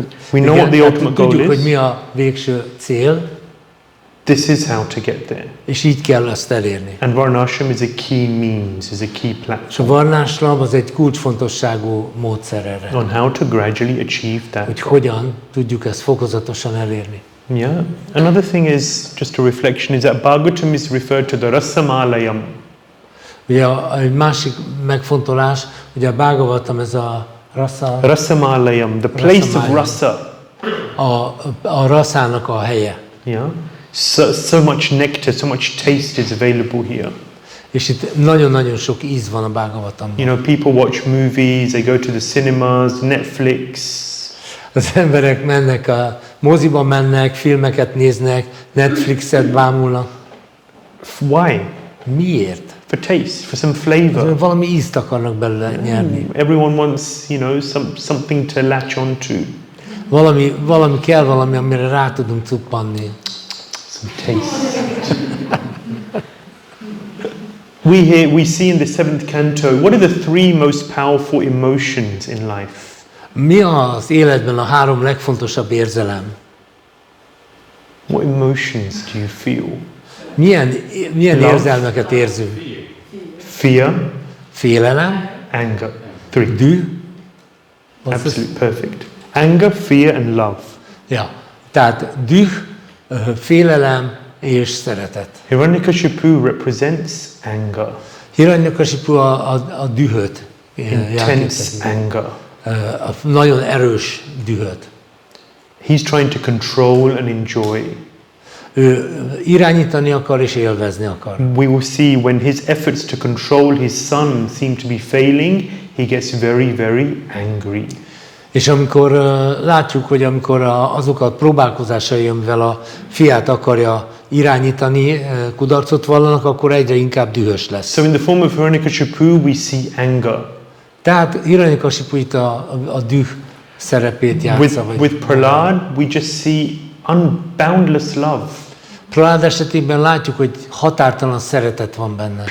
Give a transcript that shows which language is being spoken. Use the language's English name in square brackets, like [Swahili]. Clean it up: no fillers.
[English] We know what the ultimate goal [Hungarian] tudjuk, hogy [English] is. [Hungarian] mi a végső cél. [English] This is how to get there. [Hungarian] És így kell ezt elérni. [English] And Varnashram is a key means, is a key [Hungarian] És [English] platform. [Hungarian] a varnáslam az egy kulcsfontosságú módszer erre. [English] On how to gradually achieve that. [Hungarian] Hogy hogyan tudjuk ezt fokozatosan elérni. [English] Yeah. Another thing is, just a reflection, is that Bhagavatam is referred to the Rasamalayam. [Hungarian] Ugye egy másik megfontolás, ugye a Bhagavatam ez a [English] Rasamalayam, the place of rasa. [Hungarian] a raszának a helye. [English] Yeah? So much nectar, so much taste is available here. [Hungarian] És itt nagyon-nagyon sok íz van a Bhagavatamban. [English] You know, people watch movies, they go to the cinemas, Netflix. [Hungarian] Az emberek mennek a moziba mennek, filmeket néznek, Netflixet bámulnak. [English] Why? [Hungarian] Miért? [English] For taste, for some flavor. [Hungarian] Valami ízt akarnak belőle nyerni. [English] Everyone wants, you know, something to latch onto. [Hungarian] Valami kell, amire rá tudunk cuppanni. [English] Some taste. We see in the 7th canto, what are the 3 most powerful emotions in life? [Hungarian] Mi az életben a 3 legfontosabb érzelem? [English] What emotions do you feel? [Hungarian] Milyen érzelmeket érzünk? [English] Fear. [Hungarian] Félelem. [English] Anger. 3. [Hungarian] Düh. [English] Absolutely perfect. Anger, fear and love. [Hungarian] Ja, tehát düh, félelem és szeretet. [English] Hiranyakashipu represents anger. [Hungarian] Hiranyakashipu a dühöt. [English] Intense anger. [Hungarian] A nagyon erős dühöt. [English] He's trying to control and enjoy. [Hungarian] Ő irányítani akar és élvezni akar. [English] We will see when his efforts to control his son seem to be failing, he gets very, very angry. [Hungarian] És amikor látjuk, hogy amikor azok a próbálkozásai, amivel a fiát akarja irányítani, kudarcot vallanak, akkor egyre inkább dühös lesz. [English] So in the form of Hiranyakashipu we see anger. [Hungarian] Tehát Hiranyakashipu itt a düh szerepét játsza. [English] With Prahlāda we just see unboundless love. [Hungarian] Prahlāda esetében látjuk, hogy határtalan szeretet van benne.